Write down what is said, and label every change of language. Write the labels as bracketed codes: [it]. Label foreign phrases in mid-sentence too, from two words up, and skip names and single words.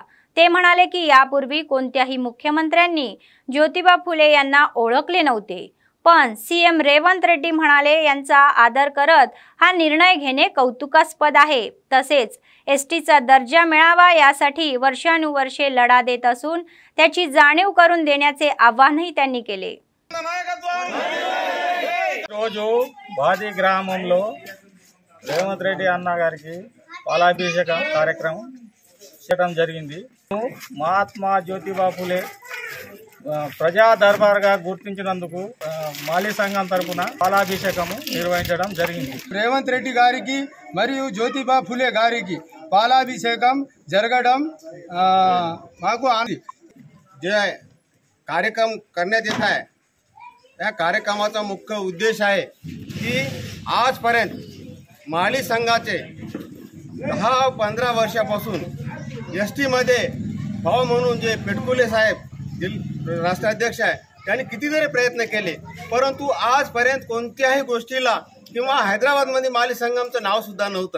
[mr] ते म्हणाले की यापूर्वी कोणत्याही मुख्यमंत्र्यांनी ज्योतिबा फुले यांना ओळखले नव्हते, पण सीएम रेवंत रेड्डी म्हणाले यांचा आदर करत हा निर्णय घेणे कौतुकास्पद आहे। तसेच एसटीचा दर्जा मिळावा यासाठी वर्षानुवर्षे लढा देत असून त्याची जाणीव करून देण्याचे आवाहनही त्यांनी केले। [te] రోజు బాది గ్రామంలో రేవంత్ రెడ్డి అన్న గారికి పాలాభిషేక కార్యక్రమం చేయడం జరిగింది। మహాత్మా జ్యోతిబా ఫులే ప్రజా దర్బార్గా గుర్తించినందుకు మాలి సంఘం తరపున పాలాభిషేకం నిర్వహించడం జరిగింది। రేవంత్ రెడ్డి గారికి మరియు జ్యోతిబా ఫులే గారికి పాలాభిషేకం జరగడం మాకు [mr] जे कार्यक्रम करण्यात येत आहे या कार्यक्रमाचा मुख्य उद्देश आहे की आजपर्यंत माली संघाचे 10-15 वर्षापासून एसटी मध्ये भाव म्हणून जे पेटकुले साहेब राष्ट्राध्यक्ष आहे त्यांनी कितीतरी प्रयत्न केले, परंतु आजपर्यंत कोणत्याही गोष्टीला किंवा हैदराबादमध्ये माली संगमचं नाव सुद्धा नव्हतं।